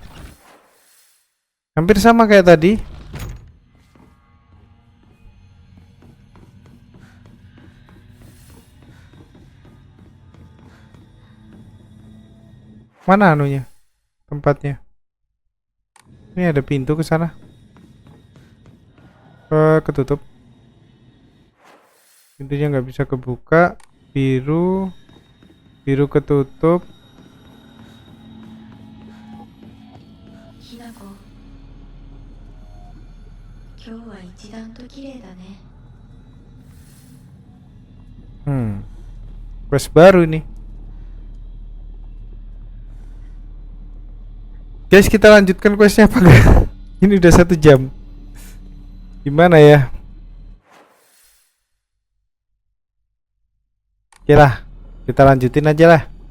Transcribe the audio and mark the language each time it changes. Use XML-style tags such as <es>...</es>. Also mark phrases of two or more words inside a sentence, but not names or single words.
<id>Hampir sama kayak tadi. Mana anunya? Tempatnya. Ini ada pintu ke sana. Ketutup. Pintunya nggak bisa kebuka. Biru ketutup.</id> <ja>ひなこ、今日は一段と綺麗だね。</ja> <id>Quest baru nih. Guys, kita lanjutkan questnya apa enggak? Ini udah 1 jam. Gimana ya? Oke lah, kita lanjutin aja lah.</id>